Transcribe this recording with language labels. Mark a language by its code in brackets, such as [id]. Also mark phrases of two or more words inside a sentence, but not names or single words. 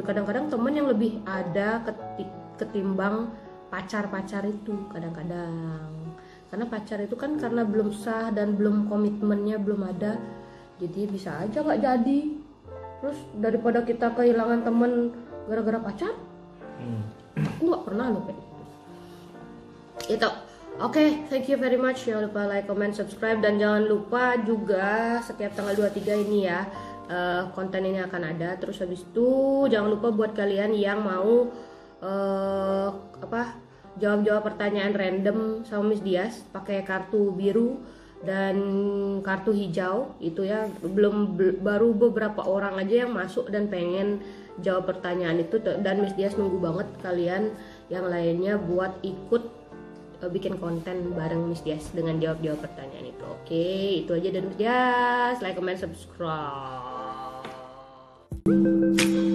[id] Kadang-kadang temen yang lebih ada ketimbang pacar itu kadang-kadang, karena pacar itu kan karena belum sah dan komitmennya belum ada, jadi bisa aja nggak jadi. Terus daripada kita kehilangan temen gara-gara pacar, aku nggak pernah loh kayak gitu. Itu oke, [en] thank you very much. [id] Jangan lupa [en] like, comment, subscribe, [id] dan jangan lupa juga setiap tanggal 23 ini ya konten ini akan ada. Terus habis itu jangan lupa buat kalian yang mau jawab pertanyaan random sama Miss Dias pakai kartu biru dan kartu hijau itu ya, baru beberapa orang aja yang masuk dan pengen jawab pertanyaan itu, dan Miss Dias nunggu banget kalian yang lainnya buat ikut bikin konten bareng Miss Dias dengan jawab pertanyaan itu. Oke, itu aja dari Miss Dias. [en] Like, comment, subscribe.